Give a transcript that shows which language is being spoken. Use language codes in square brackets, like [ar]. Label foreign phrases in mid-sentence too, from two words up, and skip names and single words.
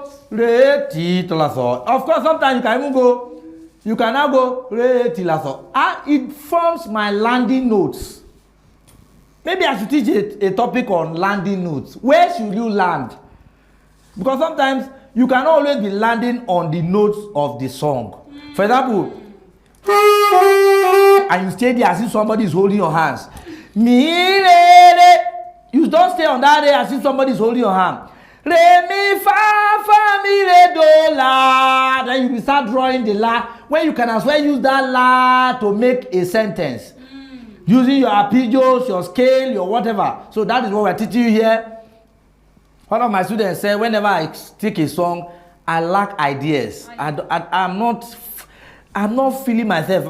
[en] Re ti to la so. Of course, sometimes you can even go. You can now go re ti la so. And it forms my landing notes. Maybe I should teach a topic on landing notes. Where should you land? Because sometimes you can always be landing on the notes of the song. For example, and you stay there as if somebody is holding your hands. Mi re re. You don't stay on that re as if somebody is holding your hand. Re mi fa mi re do la. Then you will start drawing the la. When you can as well use that la to make a sentence. Using your arpeggios, your scale, your whatever. So that is what we're teaching you here. One of my students said, whenever I take a song, I lack ideas. I'm not feeling myself.